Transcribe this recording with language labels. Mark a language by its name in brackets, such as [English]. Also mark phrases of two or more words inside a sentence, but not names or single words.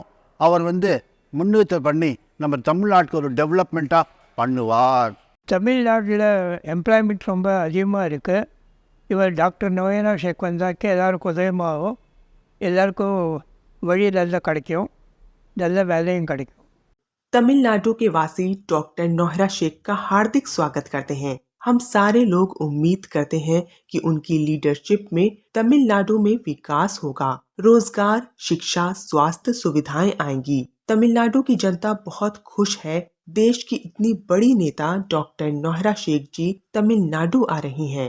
[Tamil] அவர் முன்னேற்றம் பண்ணி நம்ம தமிழ்நாட்டுக்கு ஒரு டெவலப்மெண்ட்டாக பண்ணுவார். தமிழ்நாட்டில் எம்ப்ளாய்மெண்ட் ரொம்ப அதிகமாக இருக்குது. இவர் டாக்டர் நௌரா ஷேக் வந்தாக்க எல்லாருக்கும் உதயமாகும். எல்லாருக்கும் வழி நல்லா கிடைக்கும், நல்ல வேலையும் கிடைக்கும். [Hindi] तमिलनाडु के वासी डॉक्टर नौहरा शेख का हार्दिक स्वागत करते हैं। हम सारे लोग उम्मीद करते हैं कि उनकी लीडरशिप में तमिलनाडु में विकास होगा, रोजगार, शिक्षा, स्वास्थ्य सुविधाएं आएंगी। तमिलनाडु की जनता बहुत खुश है। देश की इतनी बड़ी नेता डॉक्टर नौहरा शेख जी तमिलनाडु आ रही हैं।